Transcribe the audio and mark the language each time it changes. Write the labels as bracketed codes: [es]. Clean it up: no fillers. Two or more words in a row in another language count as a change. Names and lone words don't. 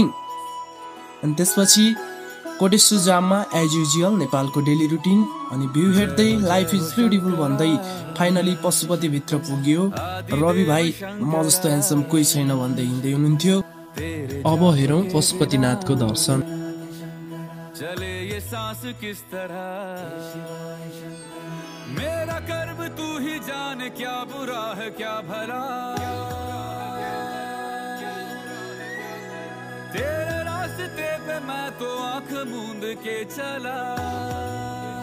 [ne] अनि त्यसपछि कोटेश्वर जाममा [en] as usual [ne] नेपालको [en] daily routine, [ne] अनि भ्यू हेर्दै [en] life is beautiful [ne] भन्दै फाइनली पशुपतिभित्र पुग्यो। रवि भाइ म जस्तो ह्यान्डसम कोही छैन भन्दै हिँड्दै हुनुहुन्थ्यो। अब हेरौँ पशुपतिनाथको दर्शन। [hi] चले ये सांस किस तरह, मेरा कर्म तू ही जाने, क्या बुरा है क्या भला। तेरे रास्ते पे मैं तो आंख मूंद के चला।